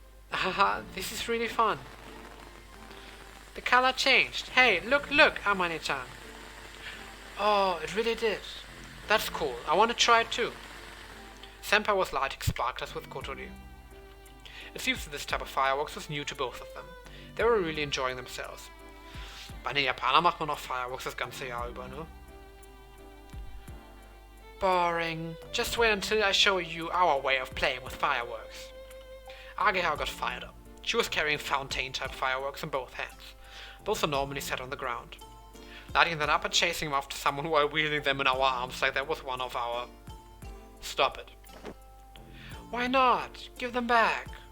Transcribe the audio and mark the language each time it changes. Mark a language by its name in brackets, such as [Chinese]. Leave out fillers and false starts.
[English] Haha, this is really fun. The color changed. Hey, look, Amane-chan. Oh, it really did. That's cool. I want to try it too. Senpai was lighting sparklers with Kotori. It seems that this type of fireworks was new to both of them. They were really enjoying themselves. [German] Bei den Japanern macht man noch Fireworks das ganze Jahr über, ne? [English] Boring. Just wait until I show you our way of playing with fireworks. Ageha got fired up. She was carrying fountain-type fireworks in both hands. Those are normally set on the ground. Lighting them up and chasing them after someone while wielding them in our arms like that was one of our... Stop it. Why not? Give them back.